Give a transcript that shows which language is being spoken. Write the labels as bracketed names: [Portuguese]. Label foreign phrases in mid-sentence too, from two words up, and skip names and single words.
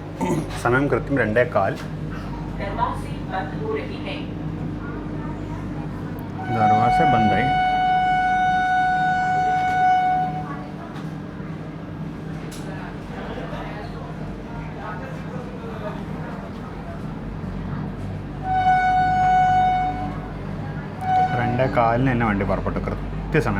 [Malayalam] സമയം കൃത്യം 2:15. [Hindi] दरवाजे बंद है. [Malayalam] കാലിന് തന്നെ വണ്ടി പുറപ്പെട്ടു കൃത്യസമയം.